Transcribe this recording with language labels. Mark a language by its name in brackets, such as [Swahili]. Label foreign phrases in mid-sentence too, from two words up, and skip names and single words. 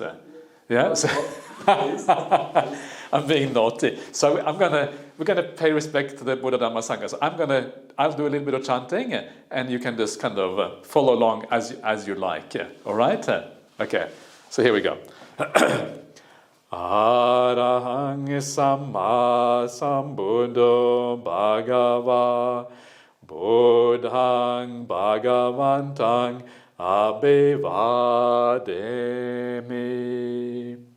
[English] Yeah. So I'm being naughty. So we're going to pay respect to the Buddha Dhamma Sangha. So I'll do a little bit of chanting, and you can just kind of follow along as you like. All right? Okay. So here we go. [Pali] Arahang Samma Sambuddho Bhagava Buddhang Bhagavantang Abhivademi